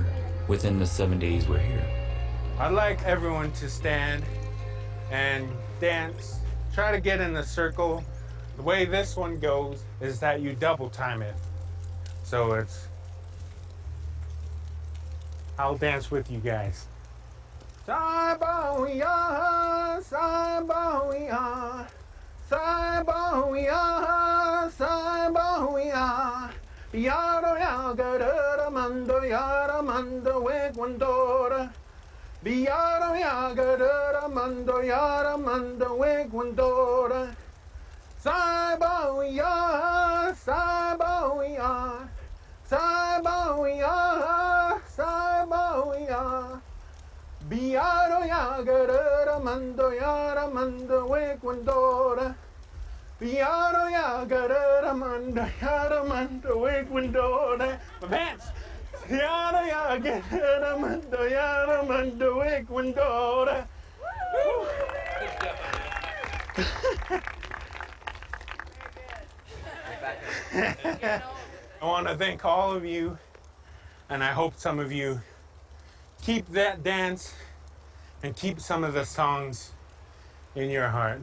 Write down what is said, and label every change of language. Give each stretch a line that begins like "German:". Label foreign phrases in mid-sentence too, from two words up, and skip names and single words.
English: Within the 7 days we're here. I'd like everyone to stand and dance. Try to get in a circle. The way this one goes is that you double time it. So I'll dance with you guys. Saiboya, Saiboya, Saiboya, Saiboya. Yaro yagara mando yara mando wegwandora. Yaro yagara mando yara mando wegwandora. Saiboya, Saiboya, Saiboya, Saiboya. Biaro yagara mando yara mando wegwandora. Yara yagara mando yara mando wegwandora. My pants. Yara yagara mando yara mando wegwandora. I want to thank all of you, and I hope some of you keep that dance and keep some of the songs in your heart.